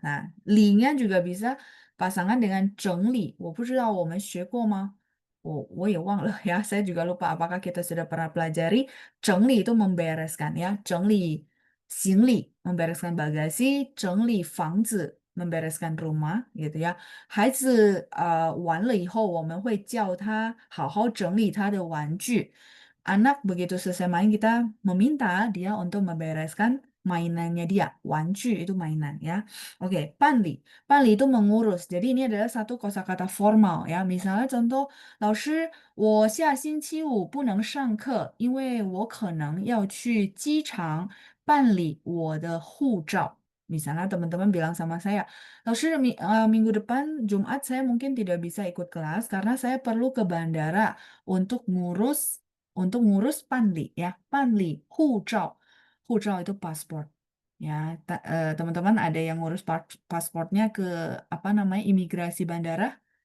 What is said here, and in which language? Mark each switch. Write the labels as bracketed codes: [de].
[id] Nah, li-nya juga bisa pasangan dengan 整理. [zh] 我不知道我们学过吗？我也忘了ya. [id] Saya juga lupa apakah kita sudah pernah pelajari 整理 itu membereskan ya. 整理行李 membereskan bagasi, 整理房子 membereskan rumah gitu ya. [zh] 孩子完了以后，我们会叫他好好整理他的玩具。 [id] Anak begitu selesai main kita meminta dia untuk membereskan mainannya dia. 玩具 itu mainan ya. Oke, 办理.办理 itu mengurus. Jadi ini adalah satu kosakata formal ya. Misalnya contoh, [zh] 老师，我下星期五不能上课，因为我可能要去机场办理我的护照. [id] Misalnya teman-teman bilang sama saya, minggu depan Jumat saya mungkin tidak bisa ikut kelas karena saya perlu ke bandara untuk ngurus panli ya, panli, hujau. Hujau itu paspor. Ya, teman-teman ada yang ngurus pasportnya ke apa namanya imigrasi bandara.